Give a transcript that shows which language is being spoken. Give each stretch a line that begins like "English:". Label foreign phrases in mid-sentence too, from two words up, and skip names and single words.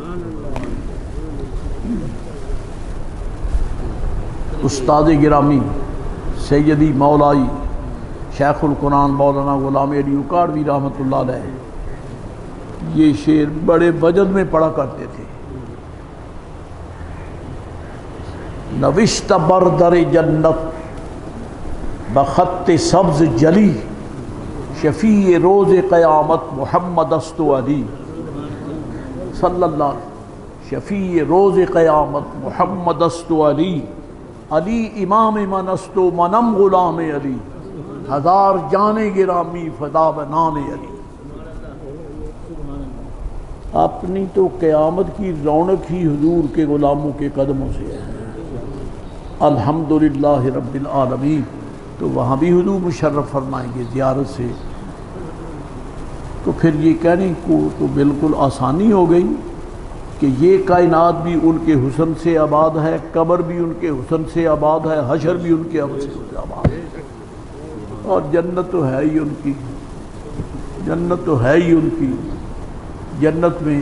Urdu: استاد گرامی سیدی مولائی شیخ القرآن مولانا غلام علی اکاڑوی رحمۃ اللہ علیہ یہ شعر بڑے وجد میں پڑھا کرتے تھے۔
Persian: نوشت بر در جنت بخط سبز جلی، شفیع روز قیامت محمد است و علی،
Arabic: صلی اللہ
Persian: شفیع روز قیامت محمد است و علی، علی امام من است و منم غلام علی، ہزار جان گرامی فدا بنام علی۔
Urdu: اپنی تو قیامت کی رونق ہی حضور کے غلاموں کے قدموں سے ہے،
Arabic: الحمدللہ رب العالمین۔
Urdu: تو وہاں بھی حضور مشرف فرمائیں گے زیارت سے، تو پھر یہ کہنے کو تو بالکل آسانی ہو گئی کہ یہ کائنات بھی ان کے حسن سے آباد ہے، قبر بھی ان کے حسن سے آباد ہے، حشر بھی ان کے حسن سے آباد ہے، اور جنت تو ہے ہی ان کی، جنت تو ہے ہی ان کی جنت میں۔